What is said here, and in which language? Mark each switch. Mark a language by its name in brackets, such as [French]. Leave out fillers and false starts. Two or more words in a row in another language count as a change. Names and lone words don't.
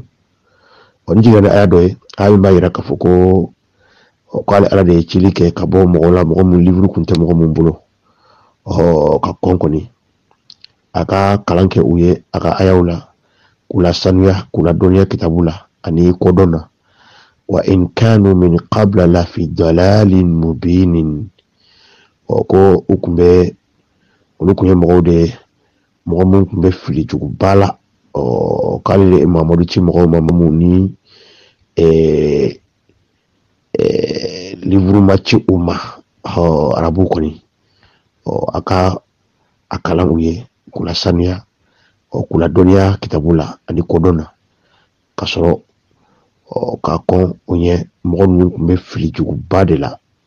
[Bambara] N jiginna ni aya dɔ ye, aya min b'a yira k'a fɔ ko k'ale Ala de ye cili kɛ ka bɔ mɔgɔ la, mɔgɔ min livre kun tɛ mɔgɔ min bolo, ka kɔn kɔni a ka kalan kɛ u ye a ka ayaw la, k'u la sanuya, k'u la dɔnniya kitabu la ani kodɔn na. [Arabic] وإن كانوا من قبل لفي ضلال مبين, [Bambara] ko olu kun ye mɔgɔw de ye, mɔgɔ min kun bɛ fili juguba la, k'ale de Mamadu ci mɔgɔw ma mun ni livre ma ci u ma, arabu kɔni a ka a kalan u ye, k'u la sanuya, k'u la dɔnniya kitabu la ani kodɔn na, ka sɔrɔ ka kɔn o ɲɛ mɔgɔ ninnu kun bɛ fili juguba de la.